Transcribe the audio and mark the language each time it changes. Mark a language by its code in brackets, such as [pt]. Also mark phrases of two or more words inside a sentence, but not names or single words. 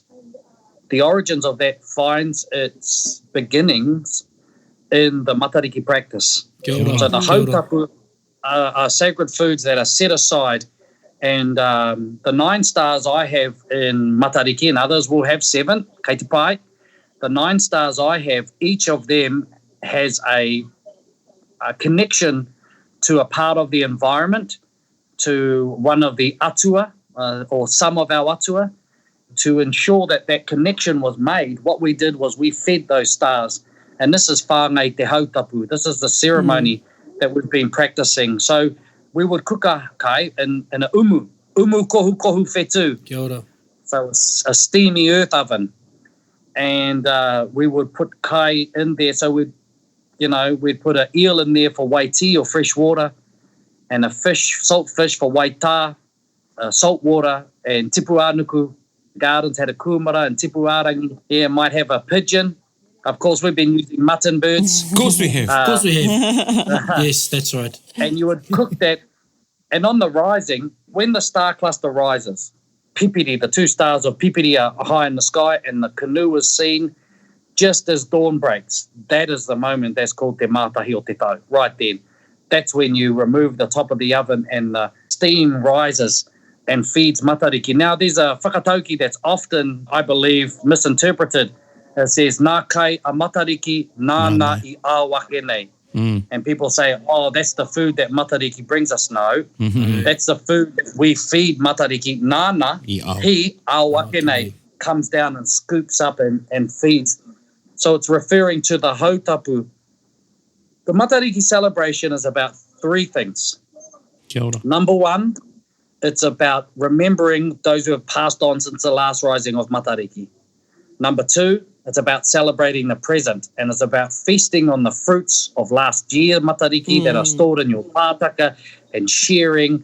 [en] The origins of that finds its beginnings in the Matariki practice. So the hautapu are sacred foods that are set aside, and the 9 stars I have in Matariki, and others will have 7, [mi] kei te pai. [en] The 9 stars I have, each of them has a connection to a part of the environment, to one of the atua, or some of our atua. To ensure that connection was made, what we did was we fed those stars. And this is [mi] whāngai te hautapu. [en] This is the ceremony that we've been practicing. So we would [mi] kuka kai [en] in a [mi] umu kohu whetū. Kia ora. [en] So a steamy earth oven. And we would put kai in there. So we'd put an eel in there for waiti or fresh water, and a fish, salt fish for waita, salt water, and [mi] tipu anuku. [en] Gardens had a kumara and [mi] tipu arangi. [en] Yeah, might have a pigeon. Of course, we've been using mutton birds. Of course we have. Yes, that's right. And you would cook that. And on the rising, when the star cluster rises, Pipiri, the 2 stars of Pipiri are high in the sky, and the canoe is seen just as dawn breaks. That is the moment that's called [mi] te mātahi o te tau. [en] Right then. That's when you remove the top of the oven and the steam rises and feeds Matariki. Now, there's a whakatauki that's often, I believe, misinterpreted. It says, [mi] nā kai a Matariki, nāna I āwake nei. [en] And people say, oh, that's the food that Matariki brings us. No, that's the food that we feed Matariki. [mi] Nāna, he āwake nei, [en] comes down and scoops up and feeds. So it's referring to the hautapu. The Matariki celebration is about 3 things. [mi] Kia ora. [en] Number 1, it's about remembering those who have passed on since the last rising of Matariki. Number 2, it's about celebrating the present, and it's about feasting on the fruits of last year Matariki that are stored in your pātaka and sharing.